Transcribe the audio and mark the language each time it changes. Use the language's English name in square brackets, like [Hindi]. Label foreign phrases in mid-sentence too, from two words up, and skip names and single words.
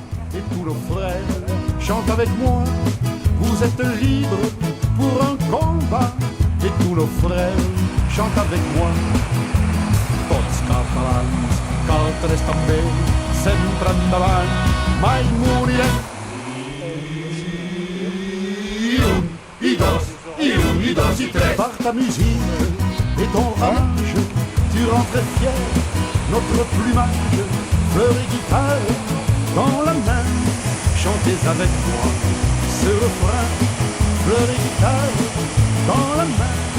[French] et tous nos frères chantent avec moi. Vous êtes libres pour un combat et tous nos frères chantent avec moi. [Catalan] Tots catalans, caltres també, sempre endavant, mai morirem. I dos i tres. [French] Par ta musique et ton ramage, tu rends très fier notre plumage, fleurs et guitare dans la main. Chantez avec moi ce refrain, fleurs et guitare dans la main.